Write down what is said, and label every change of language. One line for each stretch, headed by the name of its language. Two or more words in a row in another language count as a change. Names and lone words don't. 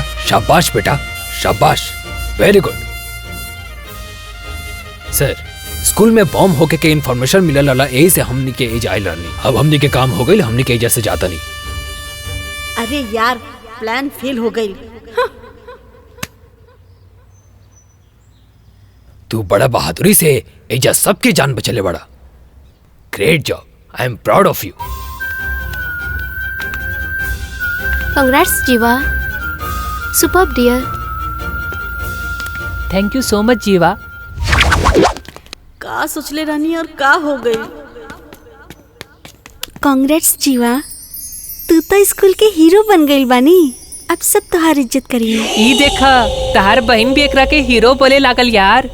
Bhojpuri: शाबाश बेटा, शाबाश,
English: very good.
Bhojpuri: सर स्कूल में बॉम्ब होके के इन्फॉर्मेशन मिलल रहा, यही से हमनी के एज आइल रहनी। अब हमनी के काम हो गई, हमनी के एजा से जाता नहीं। अरे यार प्लान फेल हो गई। तू बड़ा बहादुरी से एजा सबकी जान बचले बड़ा।
English: Great job, I am proud of you. कंग्रेट्स जीवा, Superb dear. Thank you so much जीवा।
Bhojpuri: का सोचले रहनी और का हो गई? कांग्रेट्स जीवा, तू तो स्कूल के हीरो बन गई बानी। अब सब तुहार इज्जत करिए। ई देखा तहार बहन भी एकरा के हीरो बोले लागल यार।